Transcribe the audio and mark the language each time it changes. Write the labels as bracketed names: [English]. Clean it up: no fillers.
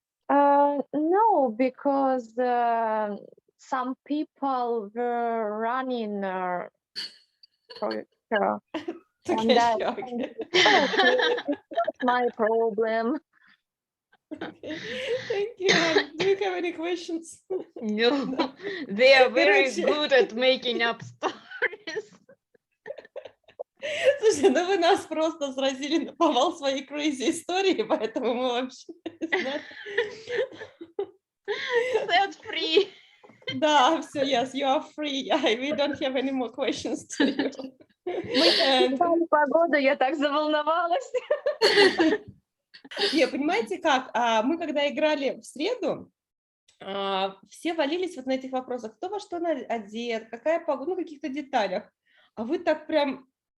[English] No, because some people were running for her. And that it's not my problem. Okay. Thank you. Do you you have any questions? No, they are very [Russian] Короче. [English] good at making up stories. [Russian] Слушай, ну вы нас просто сразили на повал своей crazy истории, поэтому мы вообще не знаю. [English] Set free. [Russian] Да, все, [English] yes, you are free. We don't have any more questions to you. And- [Russian] Погода, я так заволновалась. Не, понимаете как? Мы когда играли в среду, все валились вот на этих вопросах. Кто во что одет, какая погода, ну, каких-то деталях. А вы так прям